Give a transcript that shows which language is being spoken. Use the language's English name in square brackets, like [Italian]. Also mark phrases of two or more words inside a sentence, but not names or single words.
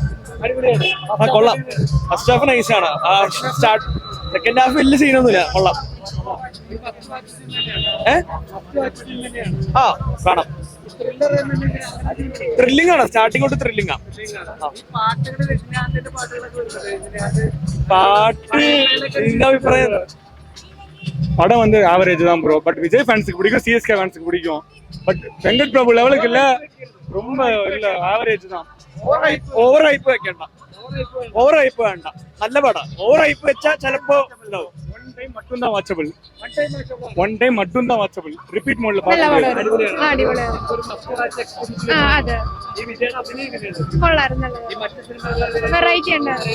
[Malayalam] കൊള്ളാം. [English] first half [Malayalam] നൈസാണ്. [English] second half [Malayalam] വലിയ സീനൊന്നുമില്ല. കൊള്ളാം. ആ കാണാം. ത്രില്ലിംഗ് ആണ്. സ്റ്റാർട്ടിംഗ് തൊട്ട് ത്രില്ലിംഗ് ആണ്. പാട്ട് എന്റെ അഭിപ്രായം [Tamil] படம் வந்து ஆவரேஜ் தான் ப்ரோ. பட் விஜய் ஃபேன்ஸுக்கு பிடிக்கும், சிஎஸ்கே ஃபேன்ஸுக்கு பிடிக்கும். பட் வெங்கட் பிரபு லெவலுக்கு இல்ல, ரொம்ப இல்ல, ஆவரேஜ் தான். [English] over hype [Malayalam] വെക്കണ്ട. [English] over hype [Malayalam] വേണ്ട. നല്ല പടം. [English] over hype [Malayalam] വെച്ചാൽ ചിലപ്പോ ഉണ്ടാവും. [English] one time [Tamil] மட்டும் தான் [Malayalam] വാച്ചബിൾ. [English] repeat mode [Malayalam] വെറൈറ്റി ഉണ്ട്.